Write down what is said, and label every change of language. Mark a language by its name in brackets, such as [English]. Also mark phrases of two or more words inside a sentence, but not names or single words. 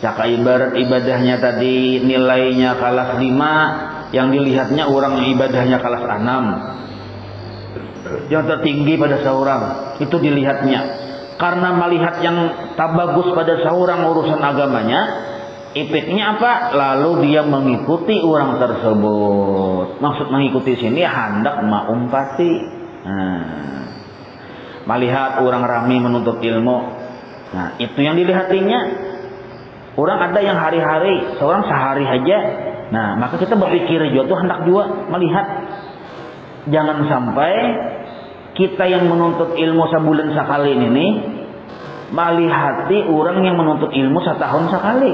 [Indonesian] Ibarat ibadahnya tadi nilainya kalah 5, yang dilihatnya orang yang ibadahnya kalah 6. Yang tertinggi pada seorang itu dilihatnya karena melihat yang tak bagus pada seorang urusan agamanya. Efeknya apa? Lalu dia mengikuti orang tersebut. Maksud mengikuti sini hendak maumpati. Nah, melihat orang ramai menuntut ilmu. Nah, itu yang dilihatinya. Orang ada yang hari-hari, seorang sehari aja. Nah, maka kita berpikir juga tuh hendak juga melihat. Jangan sampai kita yang menuntut ilmu sebulan sekali ini melihati orang yang menuntut ilmu setahun sekali.